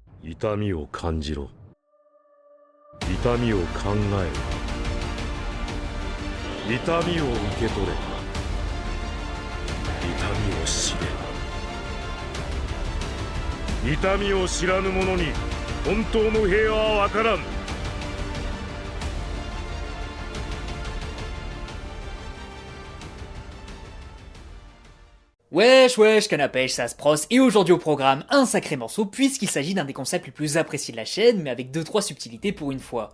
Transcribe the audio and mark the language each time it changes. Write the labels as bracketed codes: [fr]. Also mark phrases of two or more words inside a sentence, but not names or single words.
[ja] 痛みを感じろ。痛みを考えろ。痛みを受け取れ。痛みを知れ。痛みを知らぬ者に本当の平和は分からん。 [fr] Wesh wesh canapèche, ça se pros, et aujourd'hui au programme, un sacré morceau puisqu'il s'agit d'un des concepts les plus appréciés de la chaîne, mais avec 2-3 subtilités pour une fois.